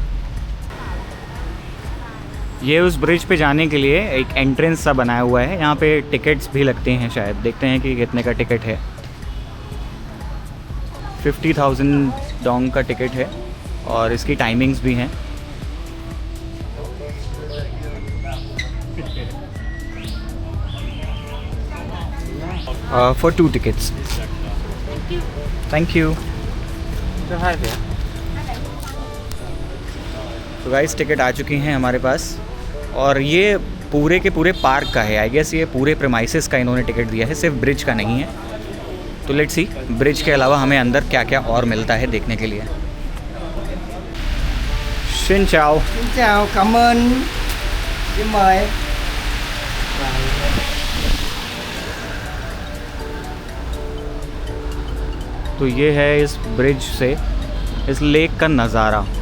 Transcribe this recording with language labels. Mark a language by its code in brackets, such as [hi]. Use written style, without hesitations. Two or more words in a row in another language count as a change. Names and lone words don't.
[hi] ये उस ब्रिज पे जाने के लिए एक एंट्रेंस सा बनाया हुआ है, यहाँ पे टिकट्स भी लगते हैं शायद। देखते हैं कि कितने का टिकट है। 50,000 डोंग का टिकट है और इसकी टाइमिंग्स भी हैं। [en] For 2 tickets. Thank you. [hi] तो गाइस टिकट आ चुकी हैं हमारे पास और ये पूरे के पूरे पार्क का है। [en] I guess [hi] ये पूरे प्रेमाइसेस का इन्होंने टिकट दिया है, सिर्फ ब्रिज का नहीं है। तो [en] let's see [hi] ब्रिज के अलावा हमें अंदर क्या क्या और मिलता है देखने के लिए। [vi] Xin chào. Xin chào, cảm ơn. Xin mời. [hi] तो ये है इस ब्रिज से इस लेक का नज़ारा।